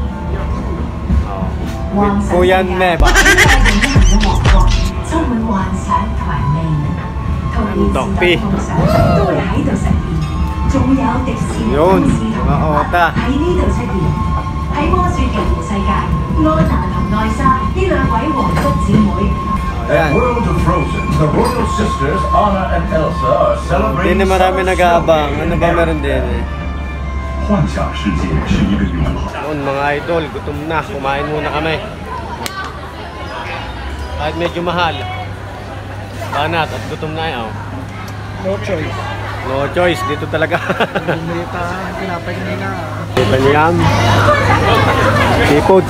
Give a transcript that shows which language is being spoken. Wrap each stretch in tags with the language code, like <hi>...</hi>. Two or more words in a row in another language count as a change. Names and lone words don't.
<en>With Kuya Neba. Dokpi.</en> <tl>Yun, mga ota. Ayan.</tl> <en>World of Frozen, the royal sisters Anna and Elsa are</en> <tl>Hindi</tl> <en>celebrating.</en> <tl>na marami nag-aabang. Ano ba meron din eh?</tl> <zh>幻想世界是一个永恒。</zh> <tl>Noon mga idol, gutom na. Kumain muna kami. Kahit medyo mahal. Banat at gutom na yaw.</tl> <en>No choice. No choice,</en> <tl>dito talaga. Hindi pa pinapay nila. Kita niyo yan. Seafoods.</tl>